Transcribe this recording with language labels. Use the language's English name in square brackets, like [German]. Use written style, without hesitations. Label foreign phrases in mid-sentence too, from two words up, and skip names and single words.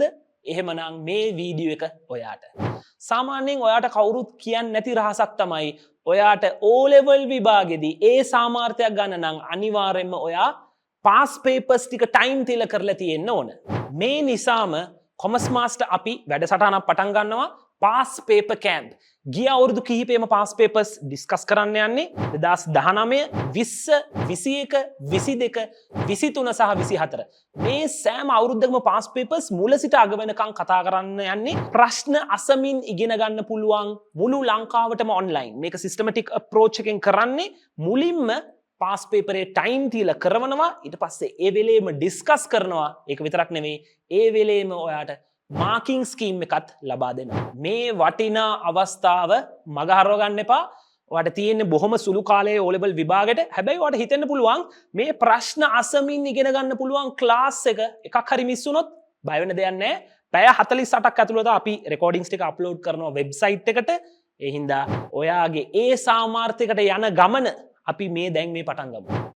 [Sinhala] එහෙමනම් මේ වීඩියෝ එක ඔයාට. සාමාන්‍යයෙන් ඔයාට කවුරුත් කියන්නේ නැති රහසක් තමයි ඔයාට O level විභාගෙදී ඒ සාමාර්ථයක් ගන්න නම් අනිවාර්යයෙන්ම ඔයා [English] past papers [Sinhala] ටික time තියලා කරලා තියෙන්න ඕන. මේ නිසාම කොමර්ස් මාස්ටර් අපි වැඩසටහනක් පටන් ගන්නවා [English] past paper camp. [Sinhala] ගිය අවුරුදු කිහිපෙම [English] past papers [Sinhala] ඩිස්කස් කරන්න යන්නේ 2019, 20, 21, 22, 23 සහ 24. මේ සෑම අවුරුද්දකම [English] past papers [Sinhala] මුල සිට අග වෙනකන් කතා කරන්න යන්නේ ප්‍රශ්න අසමින් ඉගෙන ගන්න පුළුවන් මුළු ලංකාවටම online. මේක [English] systematic approach [Sinhala] එකෙන් කරන්නේ මුලින්ම පාස් පේපරේ ටයිම් තියලා කරවනවා ඊට පස්සේ ඒ වෙලේම ඩිස්කස් කරනවා ඒක විතරක් නෙවෙයි ඒ වෙලේම ඔයාට මාකින් ස්කීම් එකත් ලබා දෙනවා මේ වටිනා අවස්ථාව මග හරව ගන්න එපා ඔයාට තියෙන්නේ බොහොම සුළු කාලයේ O level විභාගෙට හැබැයි ඔයාට හිතෙන්න පුළුවන් මේ ප්‍රශ්න අසමින් ඉගෙන ගන්න පුළුවන් ක්ලාස් එකක් හරි මිස් වුණොත් බය වෙන්න දෙයක් නැහැ පැය 48ක් ඇතුළත අපි රෙකෝඩින්ග්ස් ටික අප්ලෝඩ් කරනවා වෙබ්සයිට් එකට ඒ හින්දා ඔයාගේ ඒ සාමාර්ථයකට යන ගමන අපි මේ දැන් මේ පටන් ගමු